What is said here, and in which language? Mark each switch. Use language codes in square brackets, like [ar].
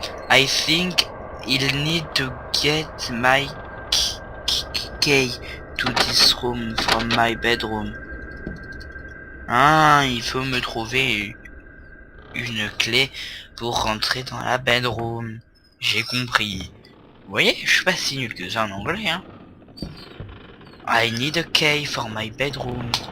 [en] I think he'll need to get my key to this room from my bedroom. [fr] Ah, il faut me trouver une clé pour rentrer dans la bedroom. J'ai compris. Vous voyez, je suis pas si nul que ça en anglais, hein. [en] I need a key for my bedroom.